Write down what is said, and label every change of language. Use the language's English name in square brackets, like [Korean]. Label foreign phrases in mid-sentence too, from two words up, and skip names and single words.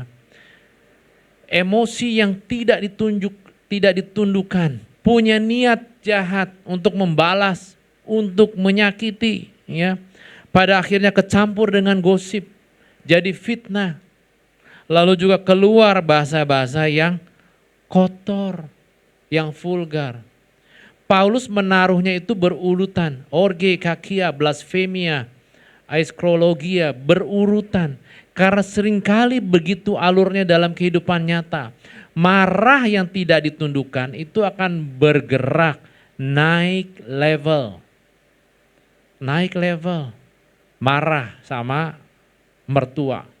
[Indonesian] Emosi yang tidak ditundukkan, punya niat jahat untuk membalas, untuk menyakiti, ya. Pada akhirnya kecampur dengan gosip, jadi fitnah. Lalu juga keluar bahasa-bahasa yang kotor, yang vulgar. Paulus menaruhnya itu berurutan, [Greek] orge, kakia, blasfemia, aiskrologia, [Indonesian] berurutan. Karena seringkali begitu alurnya dalam kehidupan nyata. Marah yang tidak ditundukkan itu akan bergerak naik level. Naik level. Marah sama mertua.